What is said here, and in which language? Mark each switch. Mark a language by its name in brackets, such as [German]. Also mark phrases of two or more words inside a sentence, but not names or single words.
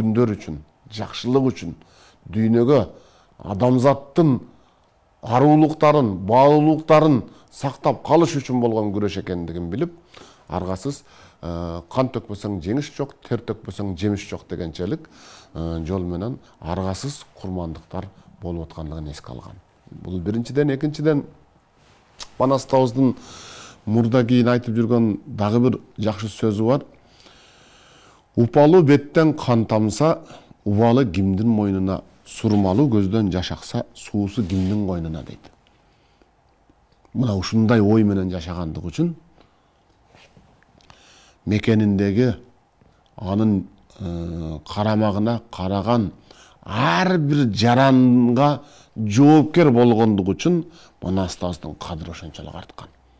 [Kyrgyz] күндөр үчүн, жакшылык үчүн, дүйнөгө адамзаттын арулуктарын, баалуулуктарын сактап калыш үчүн болгон күрөш экендигин билип, аргасыз кан төкпөсөң жеңиш жок, тер төкпөсөң жемиш жок дегенчелик жол менен аргасыз курмандыктар болуп аткандыгын эске алган. Бул биринчиден, экинчиден Манас табыздын мурда кийин айтып жүргөн дагы бир жакшы сөзү бар. Упалы беттен қан тамса, убалы кимдин мойнуна, сурмалы көздөн жаш акса, суусу кимдин койнуна дейт. Мына ушундай ой менен жашагандык үчүн мекениндеги анын карамагына караган ар бир жаранга жоопкер болгондугу үчүн Манастабыздын кадыры ошончолук арткан.